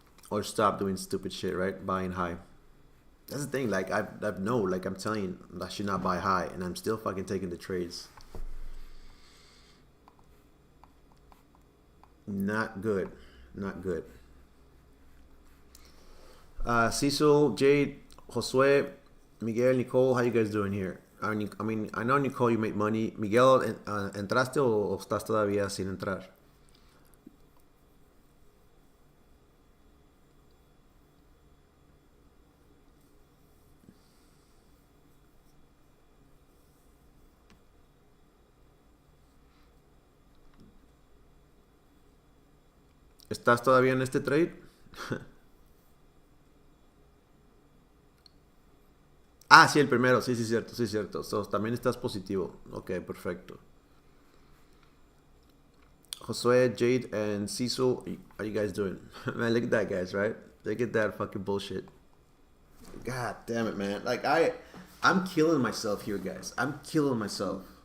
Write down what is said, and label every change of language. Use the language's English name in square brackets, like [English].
[English] Or stop doing stupid shit, right? Buying high. That's the thing, like I've know, like I'm telling you, I should not buy high, and I'm still fucking taking the trades. Not good. Not good. Cecil, Jade, Josue, Miguel, Nicole, how you guys doing here? I mean, I know, Nicole, you made money. [Spanish] Miguel, ¿entraste o estás todavía sin entrar? ¿Estás todavía en este trade? Ah, sí, el primero. Sí, sí, cierto, sí, cierto. So, también estás positivo. Ok, perfecto. [English] Josue, Jade, and Cecil, how you guys doing? Man, look at that, guys, right? Look at that fucking bullshit. God damn it, man. Like, I'm killing myself here, guys. I'm killing myself.